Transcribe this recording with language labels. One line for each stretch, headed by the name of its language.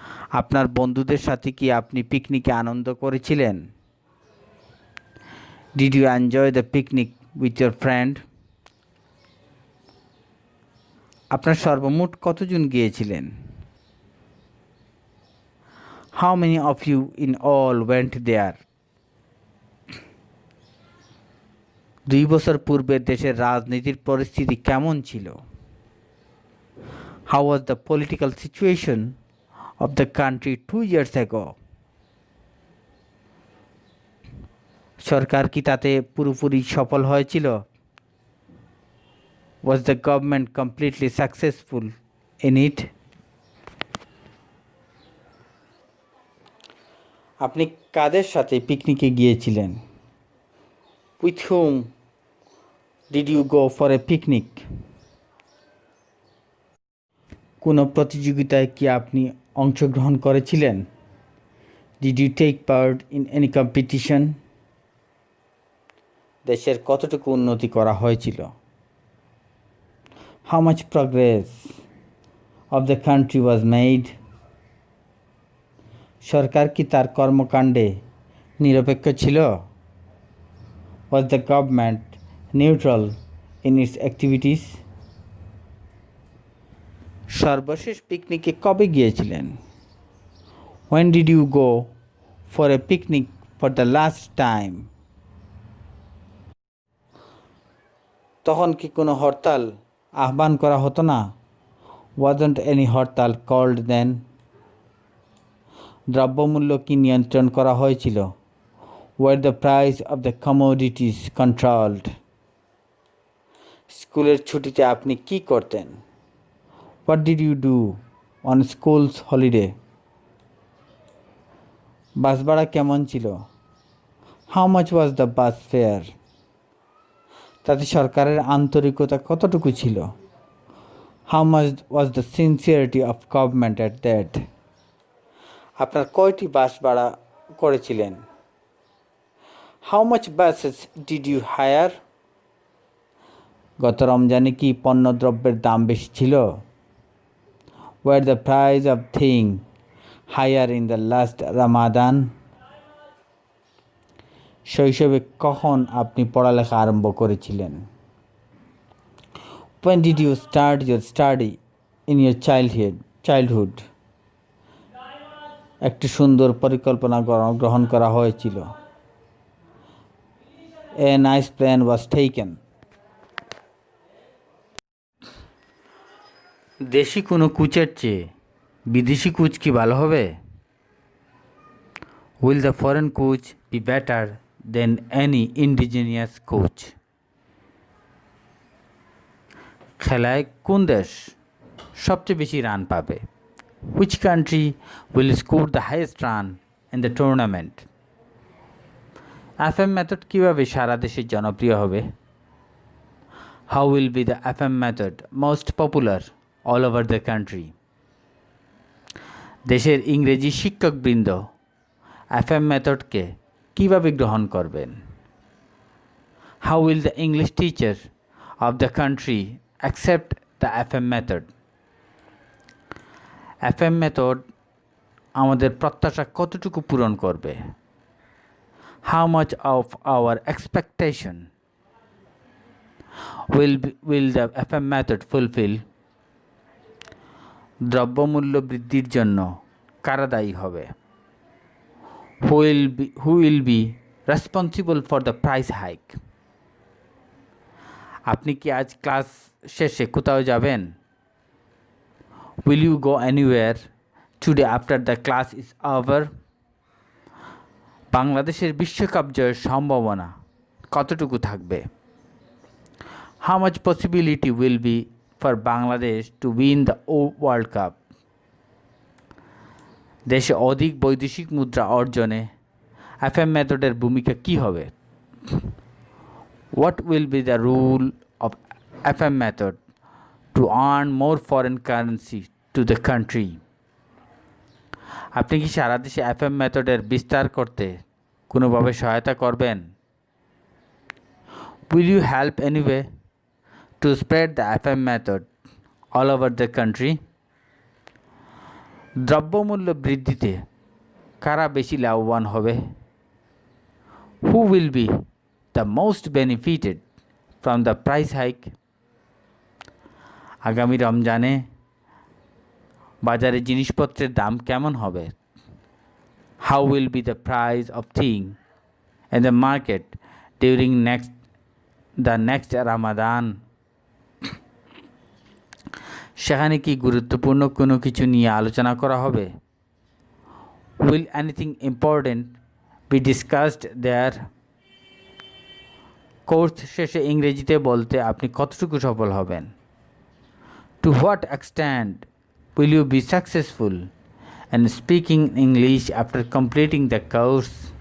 Bangla: আপনার বন্ধুদের সাথে কি আপনি পিকনিকে আনন্দ করেছিলেন?
English: Did you enjoy the picnic with your friend?
Bangla: আপনার সর্বমোট কতজন গিয়েছিলেন?
English: How many of you in all went there?
Bangla: 2 বছর পূর্বে দেশের রাজনীতির পরিস্থিতি কেমন ছিল?
English: How was the political situation of the country 2 years ago?
Bangla: সরকার কি তাতে পুরোপুরি সফল হয়েছিল?
English: Was the government completely successful in it?
Bangla: আপনি কাদের সাথে পিকনিকে গিয়েছিলেন?
English: With whom did you go for a picnic?
Bangla: কোনো প্রতিযোগিতায় কি আপনি অংশগ্রহণ করেছিলেন?
English: Did you take part in any competition?
Bangla: দেশের কতটুকু উন্নতি করা হয়েছিল?
English: How much progress of the country was made?
Bangla: সরকার কি তার কর্মকাণ্ডে নিরপেক্ষ ছিল?
English: Was the government neutral in its activities?
Bangla: সর্বশেষ পিকনিকে কবে গিয়েছিলেন?
English: When did you go for a picnic for the last time?
Bangla: তখন কি কোনো হরতাল আহ্বান করা হতো না?
English: Wasn't any hartal called then?
Bangla: দ্রব্যমূল্য কি নিয়ন্ত্রণ করা হয়েছিল?
English: Were the price of the commodities controlled?
Bangla: স্কুলের ছুটিতে আপনি কি করতেন?
English: What did you do on school's holiday?
Bangla: বাস ভাড়া কেমন ছিল?
English: How much was the bus fare?
Bangla: তাতে সরকারের আন্তরিকতা কতটুকু ছিল?
English: How much was the sincerity of government at that?
Bangla: আপনার কয়টি বাস ভাড়া করেছিলেন?
English: How much buses did you hire?
Bangla: গত রমজানে কি পণ্যদ্রব্যের দাম বেশি ছিল?
English: Were the price of things higher in the last Ramadan?
Bangla: শৈশবে কখন আপনি পড়ালেখা আরম্ভ করেছিলেন?
English: When did you start your study in your childhood?
Bangla: একটি সুন্দর পরিকল্পনা গ্রহণ করা হয়েছিল।
English: A nice plan was taken.
Bangla: দেশি কোনো কোচের চেয়ে বিদেশি কোচ কি ভালো হবে?
English: Will the foreign coach be better than any indigenous coach?
Bangla: খেলায় কোন দেশ সবচেয়ে বেশি রান পাবে?
English: Which country will score the highest run in the tournament?
Bangla: FM method কিভাবে সারা দেশে জনপ্রিয় হবে?
English: How will be the FM method most popular all over the country?
Bangla: দেশের ইংরেজি শিক্ষকবৃন্দ FM মেথডকে কিভাবে গ্রহণ করবেন?
English: How will the English teacher of the country accept the FM method?
Bangla: FM method আমাদের প্রত্যাশা কতটুকু পূরণ করবে?
English: How much of our expectation will the FM method fulfill?
Bangla: দ্রব্যমূল্য বৃদ্ধির জন্য কারা দায়ী হবে?
English: who will be responsible for the price hike?
Bangla: আপনি কি আজ ক্লাস শেষে কোথাও যাবেন?
English: Will you go anywhere today after the class is over?
Bangla: বাংলাদেশের বিশ্বকাপ জয়ের সম্ভাবনা কতটুকু থাকবে?
English: How much possibility will be for Bangladesh to win the World Cup?
Bangla: দেশে অধিক বৈদেশিক মুদ্রা অর্জনে এফএম মেথডের ভূমিকা কী হবে?
English: What will be the role of FM method to earn more foreign currency to the country?
Bangla: আপনি কি সারা দেশে এফএম মেথডের বিস্তার করতে কোনোভাবে সহায়তা করবেন?
English: Will you help anyway to spread the FM method all over the country?
Bangla: দ্রব্যমূল্য বৃদ্ধিতে কারা বেশি লাভবান হবে?
English: Who will be the most benefited from the price hike?
Bangla: আগামী রমজানে বাজারে জিনিসপত্রের দাম কেমন হবে?
English: How will be the price of things in the market during the next Ramadan?
Bangla: সেখানে কি গুরুত্বপূর্ণ কোনো কিছু নিয়ে আলোচনা করা হবে?
English: Will anything important be discussed there?
Bangla: Course শেষে ইংরেজিতে বলতে আপনি কতটুকু সফল হবেন?
English: To what extent will you be successful in speaking English after completing the course?